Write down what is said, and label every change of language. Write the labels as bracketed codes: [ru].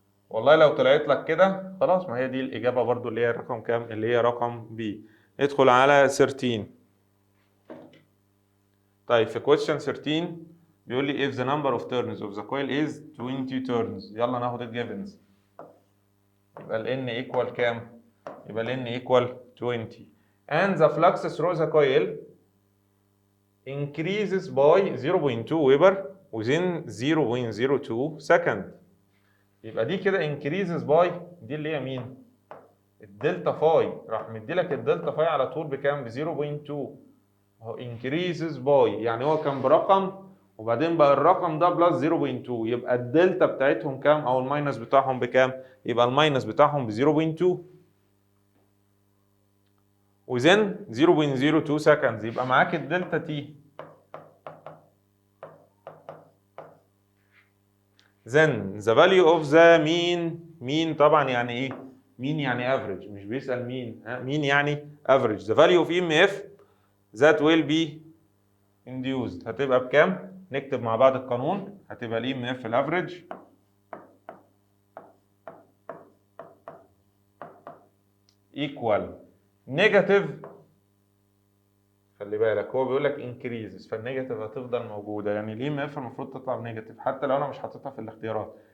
[ar] والله لو طلعت لك كده خلاص، ما هي دي الاجابه برضه اللي هي رقم كام؟ اللي هي رقم بي. ادخل على 13. طيب في question 13 بيقول لي [en] if the number of turns of the coil is 20 turns. [ar] يلا ناخد الجيفنز. يبقى ال n equal كام؟ يبقى ال n equal 20 [en] and the flux through the coil increases by 0.2 weber within 0.02 second. [ar] يبقى دي كده increases by، دي اللي هي مين؟ الدلتا فاي. راح مديلك الدلتا فاي على طول بكام؟ ب 0.2. هو increases by يعني هو كان برقم وبعدين بقى الرقم ده بلس 0.2، يبقى الدلتا بتاعتهم كام؟ او الماينس بتاعهم بكام؟ يبقى الماينس بتاعهم ب 0.2 [en] within 0.02 seconds. [ar] يبقى معاك الدلتا تي. [en] then the value of the mean [ar] طبعا يعني ايه؟ mean يعني average، مش بيسأل مين، مين يعني average. [en] the value of EMF that will be induced [ar] هتبقى بكام؟ نكتب مع بعض القانون. هتبقى ال EMF الافريج equal نيجاتيف، خلي بالك هو بيقول لك increases، فالنيجاتيف هتفضل موجوده، يعني ال EMF المفروض تطلع بنيجاتيف حتى لو انا مش حاططها في الاختيارات.